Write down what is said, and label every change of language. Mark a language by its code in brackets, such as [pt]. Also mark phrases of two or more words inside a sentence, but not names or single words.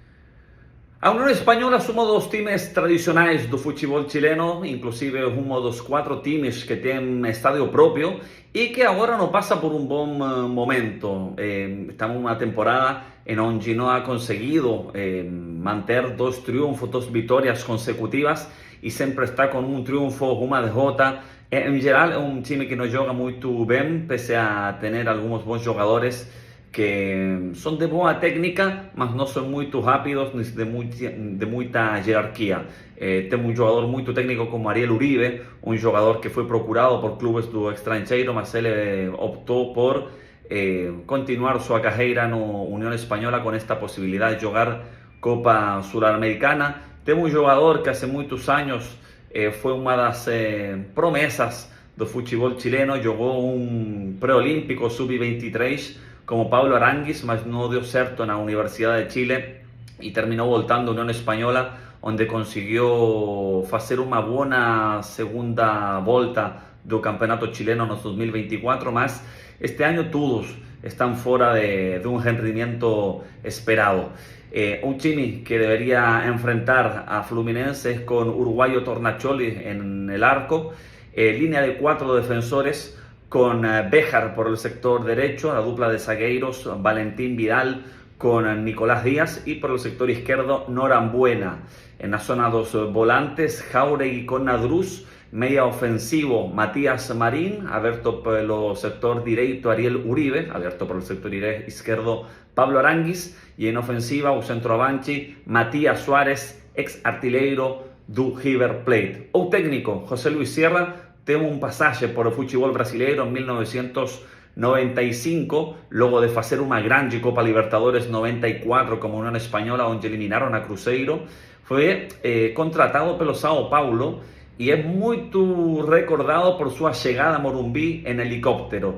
[pt] A União Espanhola somos 2 times tradicionais do futebol chileno, inclusive um dos 4 times que tem estádio próprio e que agora não passa por um bom momento. Estamos numa temporada em onde não ha conseguido manter 2 triunfos, 2 vitórias consecutivas e sempre está com um triunfo, uma derrota. Em geral é um time que não joga muito bem, pese a ter alguns bons jogadores que [es] son de buena técnica, mas no son muy rápidos ni de mucha jerarquía. Tengo un jugador muy técnico como Ariel Uribe, un jugador que fue procurado por clubes [pt] do estrangeiro, mas ele [es] optó por continuar su carrera en Unión Española con esta posibilidad de jugar Copa Suramericana. Tengo un jugador que hace muchos años fue una de las promesas [pt] do futebol chileno, [es] jugó un preolímpico sub-23 como Pablo Aranguis, mas no dio [pt] certo na [es] Universidad de Chile y terminó [pt] voltando a [es] Unión Española, [pt] onde consiguió fazer uma boa segunda volta do Campeonato Chileno [es] en 2024, mas este año todos están fuera de un rendimiento esperado. Un time que debería enfrentar a Fluminense es con uruguayo Tornacholi en el arco, línea de 4 defensores con Béjar por el sector derecho, la dupla de zagueiros Valentín Vidal con Nicolás Díaz, y por el sector izquierdo Norambuena. En la zona 2 volantes, Jauregui con Nadruz, media ofensivo Matías Marín, abierto por el sector derecho Ariel Uribe, abierto por el sector izquierdo Pablo Aranguis, y en ofensiva [pt] o centroavanti [es] Matías Suárez, [pt] ex artilheiro do River Plate. O técnico [es] José Luis Sierra [pt] tem [es] un pasaje por el fútbol brasileiro en 1995, luego de hacer una grande Copa Libertadores 94 como Unión Española, donde eliminaron a Cruzeiro. Fue contratado [pt] pelo [es] Sao Paulo y es muy recordado por su llegada a Morumbi en helicóptero.